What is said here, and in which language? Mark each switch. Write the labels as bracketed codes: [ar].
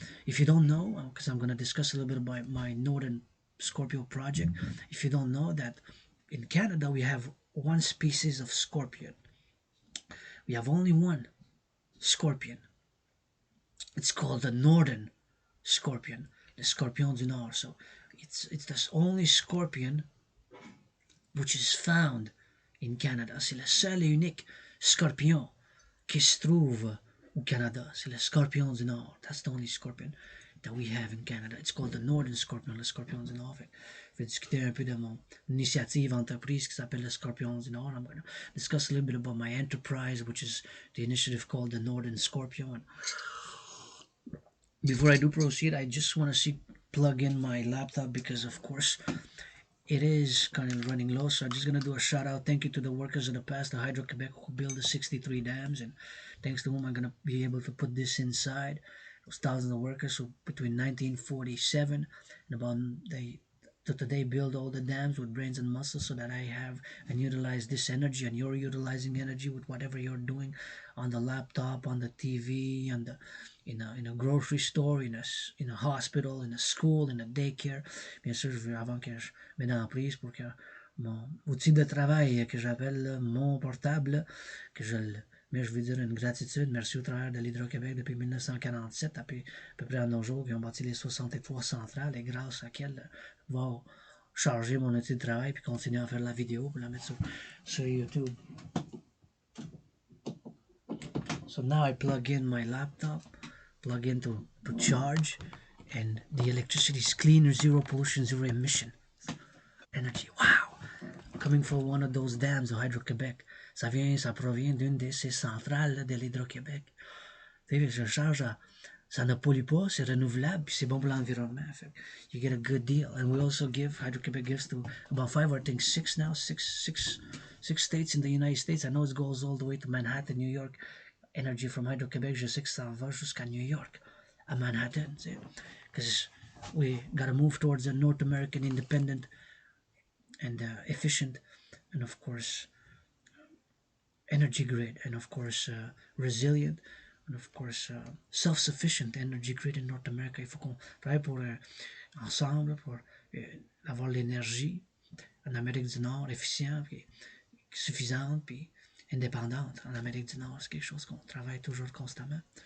[en] If you don't know, because I'm going to discuss a little bit about my Northern Scorpio project, if you don't know that in Canada we have one species of scorpion. We have only one scorpion. It's called the Northern Scorpion, the Scorpion du Nord. So it's the only scorpion which is found in Canada. [fr] C'est le seul et unique scorpion qui se trouve au Canada. C'est le Scorpion du Nord. [en] That's the only scorpion that we have in Canada. It's called the Northern Scorpion, le Scorpion du Nord. [fr] Je vais discuter un peu de mon initiative entreprise qui s'appelle le Scorpion du Nord. [en] I'm going to discuss a little bit about my enterprise, which is the initiative called the Northern Scorpion. And before I do proceed, I just want to plug in my laptop because, of course, it is kind of running low. So I'm just going to do a shout out. Thank you to the workers of the past, the Hydro-Quebec, who built the 63 dams, and thanks to whom I'm going to be able to put this inside. Those thousands of workers who between 1947 and about the to today build all the dams with brains and muscles so that I have and utilize this energy and you're utilizing energy with whatever you're doing on the laptop, on the TV, on the in a grocery store, in a hospital, in a school, in a daycare. [fr] Bien sûr, je veux avant que je mette en prise pour que mon outil de travail que j'appelle mon portable, que je le mais je veux dire une gratitude. Merci au travers de l'Hydro-Québec depuis 1947, à peu près à nos jours, qui ont bâti les 63 centrales et grâce à quelles va charger mon outil de travail puis continuer à faire la vidéo pour la mettre sur YouTube. [en] So now I plug in my laptop, plug in to charge, and the electricity is cleaner, zero pollution, zero emission. Energy, wow! Coming from one of those dams de Hydro-Québec. [fr] Ça provient d'une de ces centrales de l'Hydro-Québec. Je charge à ça ne pollue pas, c'est renouvelable, puis c'est bon pour l'environnement. [en] You get a good deal. And we also give, Hydro-Québec gives to about 5 or I think 6 now, six states in the United States. I know it goes all the way to Manhattan, New York. Energy from Hydro-Québec, [fr] je sais que ça va jusqu'à New York, à Manhattan. [en] Because we gotta move towards a North American independent and efficient, and of course, energy grid, and of course, resilient, and of course, self-sufficient energy grid in North America. [fr] Il faut qu'on travaille pour ensemble pour avoir l'énergie en Amérique du Nord efficient, puis suffisante, puis indépendante en Amérique du Nord. C'est quelque chose qu'on travaille toujours constamment.